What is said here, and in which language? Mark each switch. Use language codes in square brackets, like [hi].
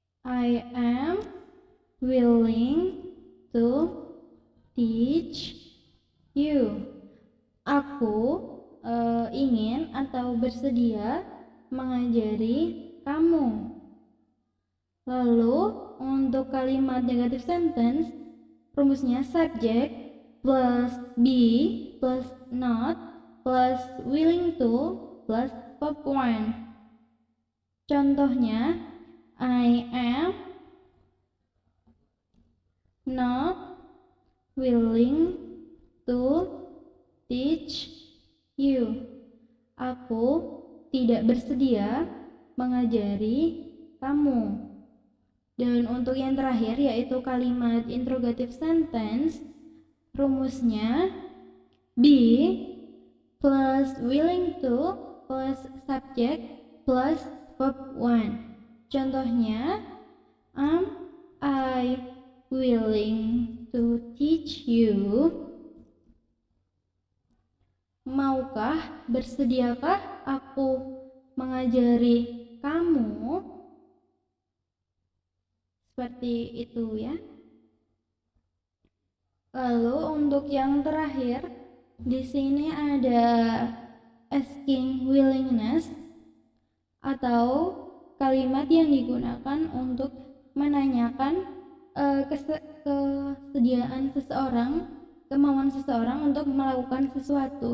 [en] I am willing to teach you. [id] Aku ingin atau bersedia mengajari kamu. Lalu untuk kalimat negative sentence, rumusnya subject plus be plus not plus willing to plus verb 1. Contohnya, [en] I am not willing to teach you. [id] Aku tidak bersedia mengajari kamu. Dan untuk yang terakhir yaitu kalimat interrogative sentence, rumusnya be plus willing to plus subject plus verb 1. Contohnya, [en] am I willing to teach you? [id] Maukah, bersediakah aku mengajari kamu? Seperti itu ya. Lalu untuk yang terakhir, di sini ada asking willingness atau kalimat yang digunakan untuk menanyakan kesediaan seseorang, kemauan seseorang untuk melakukan sesuatu.